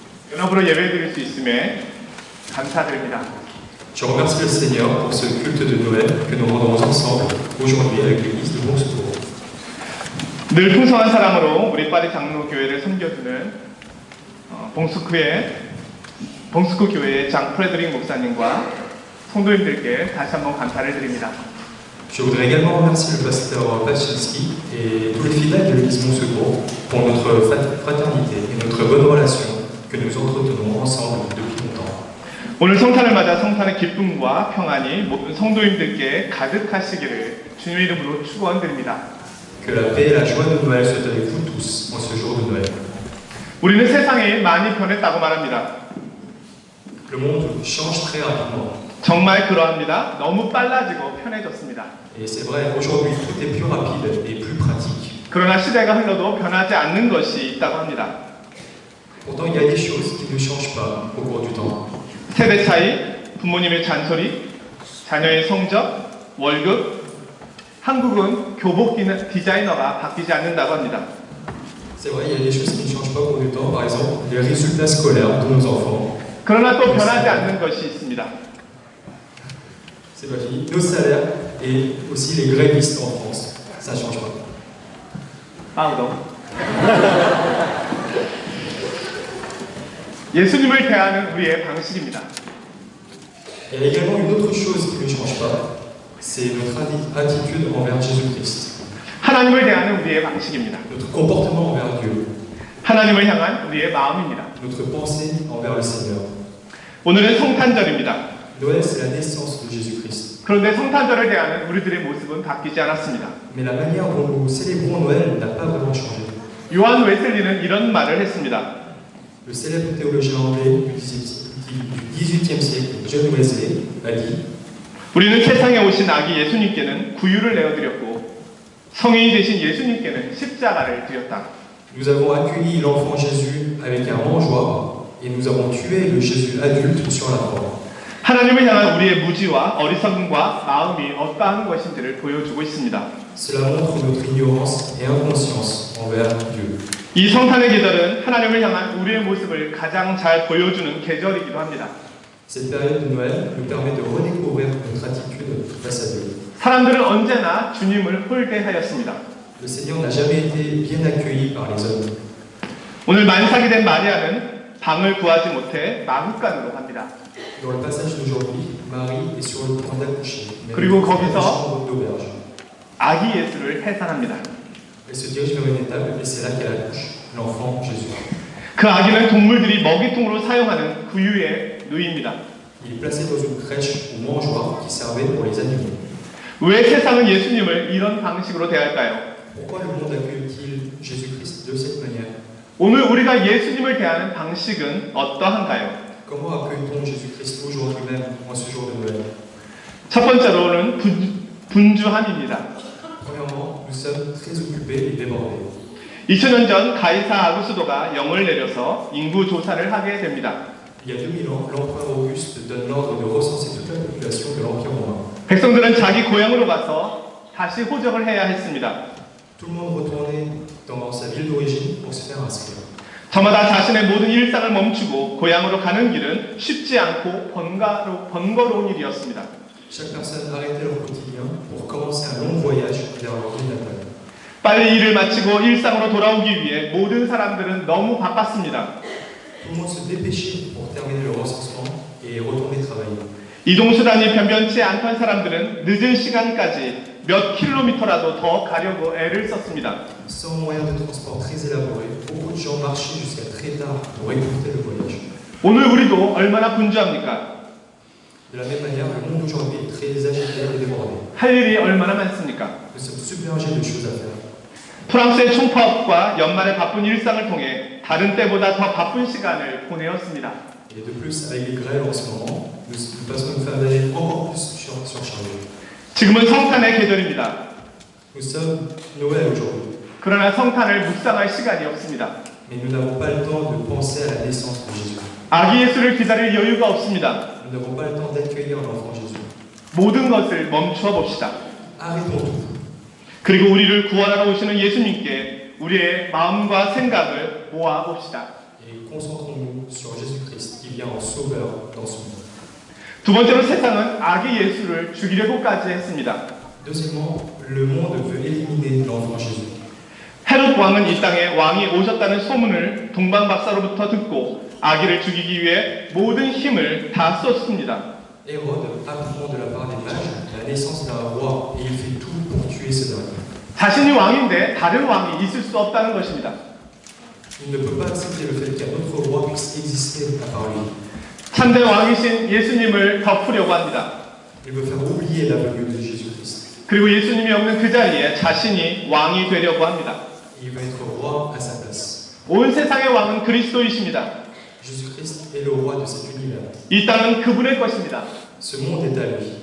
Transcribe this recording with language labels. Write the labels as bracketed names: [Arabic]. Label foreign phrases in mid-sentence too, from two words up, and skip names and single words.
[Korean] 연합으로 예배드릴 수 있음에 감사드립니다. [French] Je remercie le Seigneur pour ce culte de Noël que nous rendons ensemble aujourd'hui avec l'église de Bon Secours. [Korean] 늘 풍성한 사랑으로 우리 파리 장로교회를 섬겨주는 봉스쿠 교회의 장 프레드릭 목사님과 성도님들께 다시 한번 감사를 드립니다. [French] Je voudrais également remercier le pasteur Pachinski et tous les fidèles de l'église Bon Secours pour notre fraternité et notre bonne relation que nous entretenons ensemble depuis longtemps. [Korean] 오늘 성탄을 맞아 성탄의 기쁨과 평안이 모든 성도님들께 가득하시기를 주님의 이름으로 축원드립니다. [French] Que la paix et la joie de Noël soient avec vous tous en ce jour de Noël. [Korean] 우리는 세상이 많이 변했다고 말합니다. [French] Le monde change très rapidement. [Korean] 정말 그러합니다. 너무 빨라지고 편해졌습니다. [French] Et c'est vrai, aujourd'hui tout est plus rapide et plus pratique. [Korean] 그러나 시대가 흘러도 변하지 않는 것이 있다고 합니다. [French] Pourtant, il y a des choses qui ne changent pas au cours du temps. [Korean] 세대 차이, 부모님의 잔소리, 자녀의 성적, 월급, 한국은 교복 디자이너가 바뀌지 않는다고 합니다. [French] C'est vrai, il y a des choses qui ne changent pas au cours du temps. Par exemple, les résultats scolaires de nos enfants. [Korean] 그러나 또 변하지 않는 것이 있습니다. [French] C'est pas fini. Nos salaires et aussi les grévistes en France. Ça ne change pas. Pardon. [Korean] 예수님을 대하는 우리의 방식입니다. [French] Il y a également une autre chose qui ne change pas, c'est notre attitude envers Jésus-Christ. [Korean] 하나님을 대하는 우리의 방식입니다. [French] Notre comportement envers Dieu. [Korean] 하나님을 향한 우리의 마음입니다. [French] Notre pensée envers le Seigneur. [Korean] 오늘은 성탄절입니다. [French] Noël, c'est la naissance de Jésus-Christ. [Korean] 그런데 성탄절을 대하는 우리들의 모습은 바뀌지 않았습니다. [French] Mais la manière dont nous célébrons Noël n'a pas vraiment changé. [Korean] 요한 웨슬리는 이런 말을 했습니다. [French] Le célèbre théologien anglais du XVIIIe siècle, John Wesley, a dit: [Korean] 우리는 세상에 오신 아기 예수님께는 구유를 내어드렸고 성인이 되신 예수님께는 십자가를 드렸다. [French] Nous avons accueilli l'enfant Jésus avec un mangeoire et nous avons tué le Jésus adulte sur la croix. [Korean] 하나님을 향한 우리의 무지와 어리석음과 마음이 어떠한 것인지를 보여주고 있습니다. [French] Cela montre notre ignorance et inconscience envers Dieu. [Korean] 이 성탄의 계절은 하나님을 향한 우리의 모습을 가장 잘 보여주는 계절이기도 합니다. [French] Cette période de Noël nous permet de redécouvrir notre attitude face à Dieu. [Korean] 사람들은 언제나 주님을 홀대하였습니다. [French] Le Seigneur n'a jamais été bien accueilli par les hommes. [Korean] 오늘 만삭이 된 마리아는 방을 구하지 못해 마구간으로 갑니다. [French] Dans le passage d'aujourd'hui, Marie est sur le point d'accoucher. [Korean] 그리고 거기서 [French] chambre d'auberge. [Korean] 아기 예수를 해산합니다. [French] Elle se dirige vers une étable et c'est là qu'elle accouche l'enfant Jésus. [Korean] 그 아기는 동물들이 먹이통으로 사용하는 구유에 누입니다. [French] Il est placé dans une crèche ou mangeoire qui servait pour les animaux. [Korean] 왜 세상은 예수님을 이런 방식으로 대할까요? [French] Pourquoi le monde accueille-t-il Jésus-Christ de cette manière? [Korean] 오늘 우리가 예수님을 대하는 방식은 어떠한가요? [French] Comment accueille-t-on Jésus-Christ aujourd'hui même, en ce jour de Noël? [Korean] 첫 번째로는 분주함입니다. [French] Premièrement, nous sommes très occupés et débordés. [Korean] 2000년 전 가이사 아구스도가 영을 내려서 인구 조사를 하게 됩니다. [French] Il y a 2000 ans, l'empereur Auguste donne l'ordre de recenser toute la population de l'Empire romain. [Korean] 백성들은 자기 고향으로 가서 다시 호적을 해야 했습니다. [French] Tout le monde retournait dans sa ville d'origine pour se faire inscrire. [Korean] 저마다 자신의 모든 일상을 멈추고 고향으로 가는 길은 쉽지 않고 번거로운 일이었습니다. [French] Chaque personne arrêtait leur quotidien pour commencer un long voyage vers leur ville natale. [Korean] 빨리 일을 마치고 일상으로 돌아오기 위해 모든 사람들은 너무 바빴습니다. [French] Tout le monde se dépêchait pour terminer le recensement et retourner travailler. [Korean] 이동수단이 변변치 않던 사람들은 늦은 시간까지 몇 킬로미터라도 더 가려고 애를 썼습니다. [French] Sans moyen de transport très élaboré, beaucoup de gens marchaient jusqu'à très tard pour écourter le voyage. [Korean] 오늘 우리도 얼마나 분주합니까? [French] De la même manière, le monde aujourd'hui est très agité et débordé. [Korean] 할 일이 얼마나 많습니까? [French] Nous sommes submergés de choses à faire. [Korean] 프랑스의 총파업과 연말의 바쁜 일상을 통해 다른 때보다 더 바쁜 시간을 보내었습니다. [French] Et de plus, avec les grèves en ce moment, nous passons une fin d'année encore plus surchargée. [Korean] 지금은 성탄의 계절입니다. [French] Nous sommes Noël aujourd'hui, [Korean] 그러나 성탄을 묵상할 시간이 없습니다. [French] mais nous n'avons pas le temps de penser à la naissance de Jésus. [Korean] 아기 예수를 기다릴 여유가 없습니다. [French] Nous n'avons pas le temps d'accueillir l'enfant Jésus. [Korean] 모든 것을 멈추어 봅시다. [French] Arrêtons tout. [Korean] 그리고 우리를 구원하러 오시는 예수님께 우리의 마음과 생각을 모아 봅시다. [French] et concentrons-nous sur Jésus-Christ qui vient en sauveur dans ce monde. [Korean] 두 번째로 세상은 아기 예수를 죽이려고까지 했습니다. [French] Deuxièmement, le monde veut éliminer l'enfant Jésus. [Korean] 헤롯 왕은 이 땅에 왕이 오셨다는 소문을 동방박사로부터 듣고 아기를 죽이기 위해 모든 힘을 다 썼습니다. [French] Hérode apprend de la part des mages la naissance d'un roi et il fait tout pour tuer ce dernier. [Korean] 자신이 왕인데 다른 왕이 있을 수 없다는 것입니다. [French] Il ne peut pas accepter le fait qu'un autre roi puisse exister à part lui. [Korean] 참된 왕이신 예수님을 덮으려고 합니다. [French] Il veut faire oublier la venue de Jésus-Christ. [Korean] 그리고 예수님이 없는 그 자리에 자신이 왕이 되려고 합니다. [French] Il va être roi à sa place. [Korean] 온 세상의 왕은 그리스도이십니다. [French] Jésus-Christ est le roi de cet univers. [Korean] 이 땅은 그분의 것입니다. [French] Ce monde est à lui.